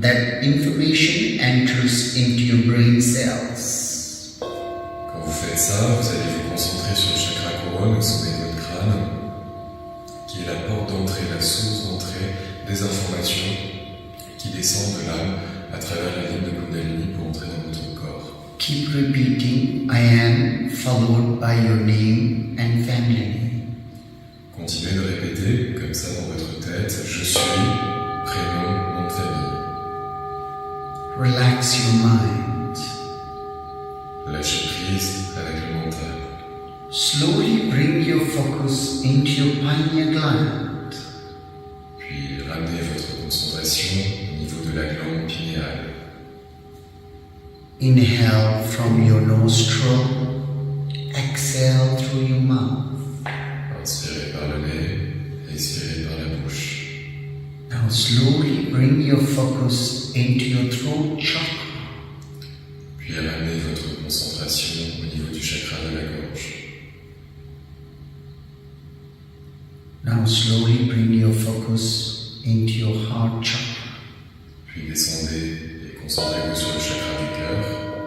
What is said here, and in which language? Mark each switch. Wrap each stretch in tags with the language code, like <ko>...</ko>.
<en>That information enters into your brain cells.</en> <fr>Quand vous faites ça, vous allez vous concentrer sur le chakra couronne au sommet de votre crâne, qui est la porte d'entrée, la source d'entrée des informations qui descendent de l'âme à travers la ligne de Kundalini pour entrer dans votre corps.</fr> <en>Keep repeating, I am, followed by your name and family name.</en> <fr>Continuez de répéter comme ça dans votre tête, je suis, prénom, nom de famille.</fr> <en>Relax your mind.</en> <fr>Lâchez prise avec le mental.</fr> <en>Slowly bring your focus into your pineal gland.</en> <fr>Puis ramenez votre concentration au niveau de la glande pinéale.</fr> <en>Inhale from your nostril, exhale through your mouth.</en> <fr>Inspirez par le nez, expirez par la bouche.</fr> <en>Now slowly bring your focus into your throat chakra.</en> <fr>Puis ramenez votre concentration au niveau du chakra de la gorge.</fr> <en>Now slowly bring your focus into your heart chakra.</en> <fr>Puis descendez et concentrez-vous sur le chakra du cœur.</fr>